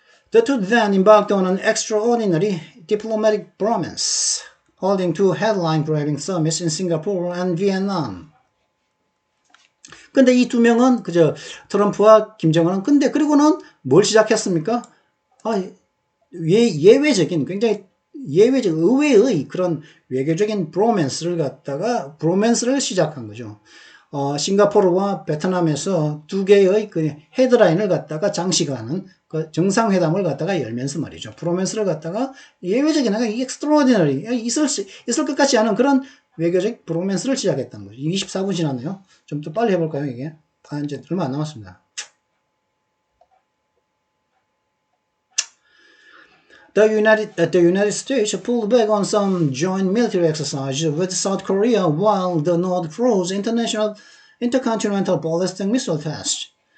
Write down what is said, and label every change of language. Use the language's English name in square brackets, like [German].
[English] The two then embarked on an extraordinary diplomatic bromance, holding two headline-grabbing summits in Singapore and Vietnam. [Korean] 근데 이 두 명은 트럼프와 김정은은 그리고는 뭘 시작했습니까? 예외적인 굉장히 의외의 그런 외교적인 브로맨스를 시작한 거죠. 싱가포르와 베트남에서 두 개의 그 헤드라인을 갖다가 장식하는 그 정상회담을 갖다가 열면서 말이죠. 브로맨스를 갖다가 예외적인 extraordinary 있을 것 같지 않은 그런 외교적 브로맨스를 시작했다는 거죠. 24분 지났네요. 좀 더 빨리 해볼까요, 이게? 이제 얼마 안 남았습니다. [English] the United States pulled back on some joint military exercises with South Korea while the North froze international intercontinental ballistic missile tests.